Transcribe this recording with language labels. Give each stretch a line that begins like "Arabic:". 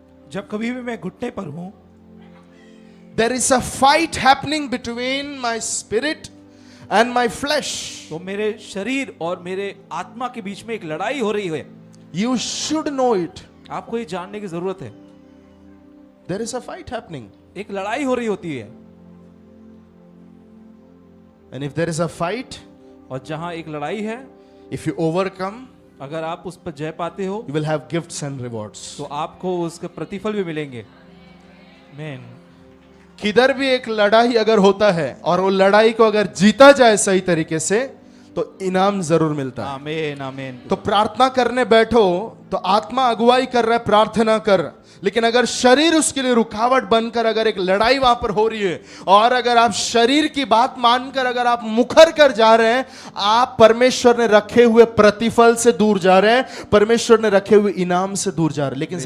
Hindi: जब कभी भी मैं घुटने पर हूं,
English: There is a fight happening between my spirit and my flesh.
Hindi: तो मेरे शरीर और मेरे आत्मा के बीच में एक लड़ाई हो रही है।
English: You should know it.
Hindi: आपको ये जानने की जरूरत है।
English: There is a fight happening.
Hindi: एक लड़ाई हो रही होती है।
English: And if there is a fight,
Hindi: और जहां एक लड़ाई है,
English: if you overcome,
Hindi: अगर आप उस पर जय पाते हो,
English: you will have gifts and rewards.
Hindi: तो आपको उसके प्रतिफल भी मिलेंगे। आमीन। किधर भी एक लड़ाई अगर होता है और वो लड़ाई को अगर जीता जाए सही तरीके से, तो इनाम जरूर मिलता है। आमीन, आमीन। तो प्रार्थना करने बैठो तो आत्मा अगुवाई कर रहा है, प्रार्थना कर, लेकिन अगर शरीर उसके लिए रुकावट बनकर अगर एक लड़ाई वहां पर हो रही है और अगर आप शरीर की बात मानकर अगर आप मुखर कर जा रहे हैं, आप परमेश्वर ने रखे हुए प्रतिफल से दूर जा रहे हैं, परमेश्वर ने रखे हुए इनाम से दूर जा रहे हैं।